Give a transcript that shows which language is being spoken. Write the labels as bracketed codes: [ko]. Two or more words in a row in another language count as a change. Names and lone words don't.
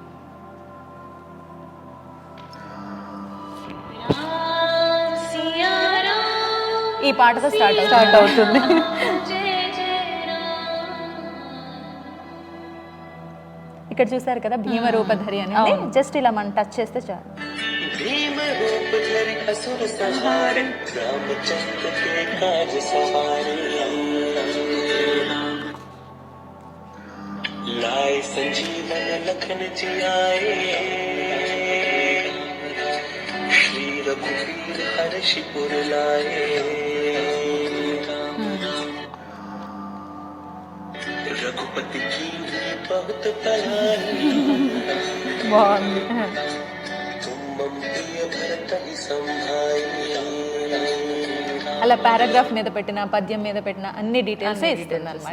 [te] ఈ పాటతో స్టార్ట్ అవుతుంది. ఇక్కడ చూసారు కదా భీమరూపధరి అనేది, జస్ట్ ఇలా మనం టచ్ చేస్తే చాలు. [awa] लाए संजीवन लखन जियाए, श्री रघुवीर हर्षिपुर लाए, रघुपति की भी बहुत बड़ाई, तुम मम प्रिय भरत ही संभाई. [te] అలా పారాగ్రాఫ్ మీద పెట్టిన పద్యం మీద పెట్టిన అన్ని డీటెయిల్స్ ఇస్తుంది అనమాట.